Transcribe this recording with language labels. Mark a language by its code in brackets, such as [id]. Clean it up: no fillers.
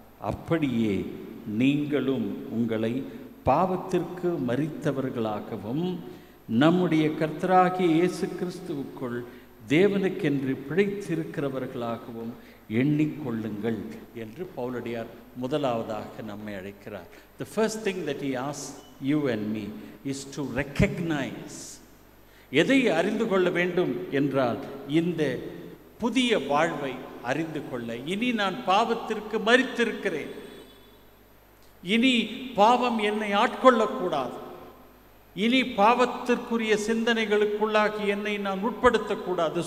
[ta] அப்படியே நீங்களும் உங்களை பாவத்திற்கு மரித்தவர்களாகவும் நம்முடைய கர்த்தராகிய இயேசு கிறிஸ்துவுக்குள் தேவனுக்கென்று பிழைத்திருக்கிறவர்களாகவும் எண்ணிக்கொள்ளுங்கள் என்று பவுலடியார் முதலாவதாக நம்மை அழைக்கிறார். [en] The first thing that he asks you and me is to recognize. [ta] எதை அறிந்து கொள்ள வேண்டும் என்றால் இந்த புதிய வாழ்வை அறிந்து கொள்ள. இனி நான் பாவத்திற்கு மரித்திருக்கிறேன். இனி பாவம் என்னை ஆட்கொள்ளக்கூடாது. இனி பாவத்திற்குரிய சிந்தனைகளுக்குள்ளாகி என்னை நான் உட்படுத்தக்கூடாது.